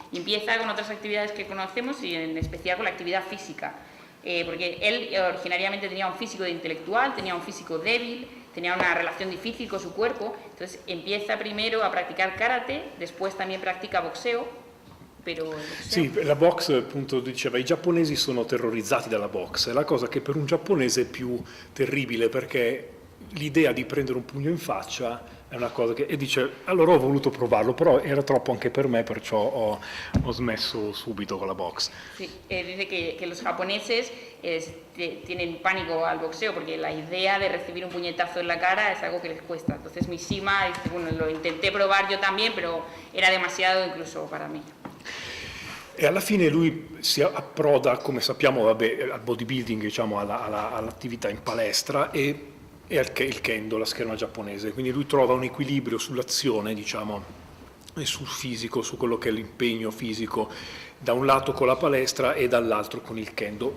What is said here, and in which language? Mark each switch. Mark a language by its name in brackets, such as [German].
[Spanish] Y empieza con otras actividades que conocemos y en especial con la actividad física, porque él originariamente tenía un físico de intelectual, tenía un físico débil, tenía una relación difícil con su cuerpo, entonces empieza primero a practicar karate, después también practica boxeo. [Italian] Sì, la box, appunto, diceva, i giapponesi sono terrorizzati dalla box, è la cosa che per un giapponese è più terribile, perché l'idea di prendere un pugno in faccia è una cosa che... E dice, allora ho voluto provarlo, però era troppo anche per me, perciò ho smesso subito con la box. [Spanish] Sí, dice que los japoneses tienen pánico al boxeo, porque la idea de recibir un puñetazo en la cara es algo que les cuesta. Entonces Mishima dice, bueno, lo intenté probar yo también, pero era demasiado incluso para mí. [Italian] E alla fine lui si approda, come sappiamo, vabbè, al bodybuilding, diciamo, all'attività in palestra e il kendo, la scherma giapponese. Quindi lui trova un equilibrio sull'azione, diciamo, e sul fisico, su quello che è l'impegno fisico, da un lato con la palestra e dall'altro con il kendo.